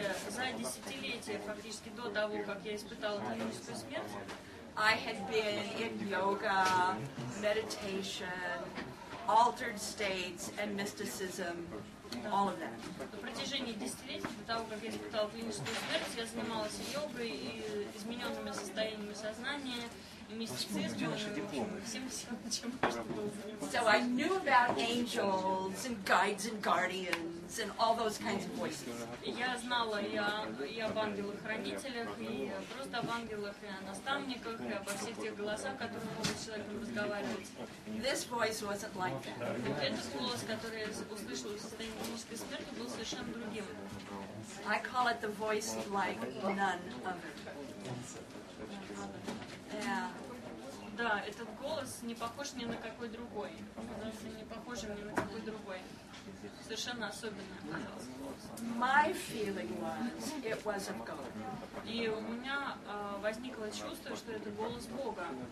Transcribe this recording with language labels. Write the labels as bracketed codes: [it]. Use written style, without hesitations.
[ru] За десятилетия, фактически до того, как я испытала клиническую смерть, [en] I had been in yoga, meditation, altered states and mysticism, all of that. [ru] На протяжении десятилетий, до того, как я испытала клиническую смерть, я занималась йогой и измененными состояниями сознания, и мистицизмом, и всем, чем можно было заниматься. [en] So I knew about angels and guides and guardians and all those kinds of voices. [ru] Я знала и об ангелах-хранителях, и просто об ангелах, и о наставниках, и обо всех тех голосах, которые могут с человеком разговаривать. [en] This voice wasn't like that. [ru] Этот голос, который я услышала в состоянии клинической смерти, был совершенно другим. [en] I call it the voice like none other. Yeah. [ru] Да, этот голос не похож ни на какой другой. Не похожим ни на какой другой. Совершенно особенный оказался голос. [en] My feeling was it was of God. [ru] И у меня возникло чувство, что это голос Бога.